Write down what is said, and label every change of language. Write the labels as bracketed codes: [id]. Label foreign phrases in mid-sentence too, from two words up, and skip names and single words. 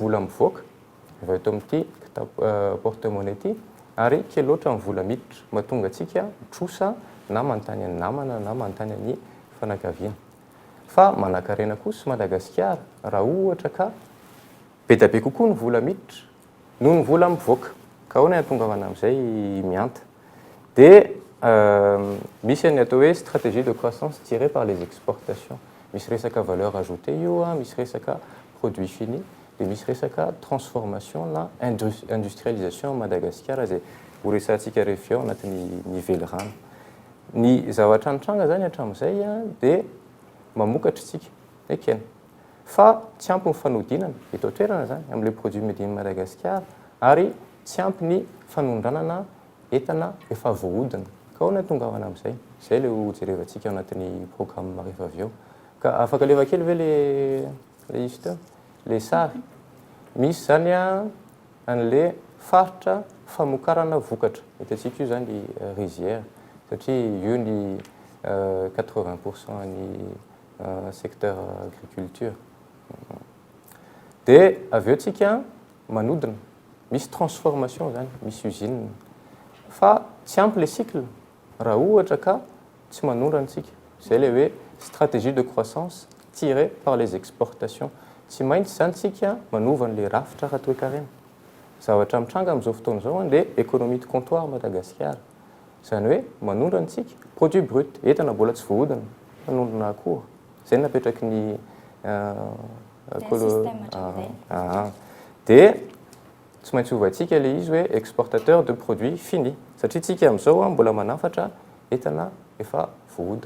[mg] vola mivoaka avy eto amin'ity porte-monnaie ity ary kely loatra ny vola miditra mahatonga antsika mitrosa na manontany any namana na manontany any fanakaviana fa manan-karena kosa Madagasikara raha ohatra ka be da be kokoa ny vola miditra noho ny vola mivoaka ka ahoana ny atongavana amin'izay mianta dia misy ny atao hoe [fr] stratégie de croissance tirée par les exportations [mg] misy resaka [fr] valeur ajoutée [mg] io misy resaka [fr] produit fini [mg] dia misy resaka transformation na industrialisation Madagasikara zay ho resantsika rehefa eo anatin'ny nively rano ny zavatra nitranga zany hatramin'izay dia mamokatra tsika ekena fa tsy ampy ny fanodinana eto toerana zany amin'ilay produit [en] made in Madagascar [mg] ary tsy ampy ny fanondranana entana efa voahodina ka ahoana tongavana amin'izay zay le ho jerevantsika ao anatin'ny programme rehefa avy eo ka afaka leva kely ve le izy teo le sary misy zany a an'le faritra famokarana vokatra hitantsika io zany rizière satria io ny 80% ny [fr] secteur agriculture [mg] dia avy eo tsika manodina misy transformation zany misy usine fa tsy ampy le cycle raha ohatra ka tsy manondransika zay le hoe [fr] stratégie de croissance tirée par les exportations [mg] tsy maintsy zany tsika manova an'le rafitra raha toe-karena zavatra mitranga amin'izao fotoana izao dia [fr] économie de comptoir [mg] Madagasikara zany hoe manondransika [fr] produit brut [mg] entana mbola tsy voahodina manondrana akory zay napetraky ny dia tsy maintsy ovantsika le izy hoe [fr] exportateur de produits finis [mg] satria tsika amin'izao mbola manafatra entana efa voahodina